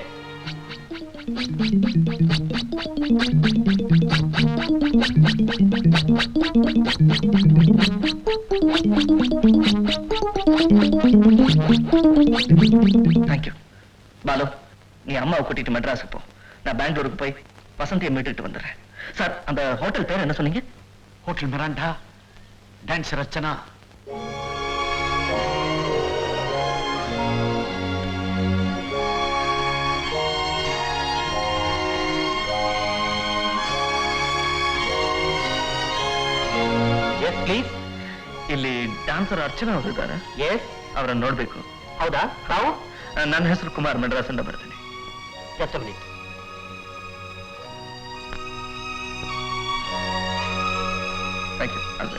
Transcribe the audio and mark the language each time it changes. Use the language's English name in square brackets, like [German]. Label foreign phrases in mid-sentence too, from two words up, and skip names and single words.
[English] Thank you. [Tamil] பாலு, நீ அம்மாவை கூட்டிட்டு மெட்ராஸுக்கு போ. நான் பெங்களூருக்கு போய் வசந்தியை மீட்டுட்டு வந்துடுறேன். சார், அந்த ஹோட்டல் பேர் என்ன சொன்னீங்க? ஹோட்டல் மிராண்டா, டான்சர் அர்ச்சனா. [English] Yes please. [Kannada] ಇಲ್ಲಿ ಡ್ಯಾನ್ಸರ್ ಅರ್ಚನಾ ಅವರು ಇದ್ದಾರೆ. ಎಸ್, ಅವರನ್ನು ನೋಡ್ಬೇಕು. ಹೌದಾ? ತಾವು? ನನ್ನ ಹೆಸರು ಕುಮಾರ್, ಮೆಡ್ರಾಸಿಂದ ಬರ್ತೀನಿ. [English] Just a minute. Thank you.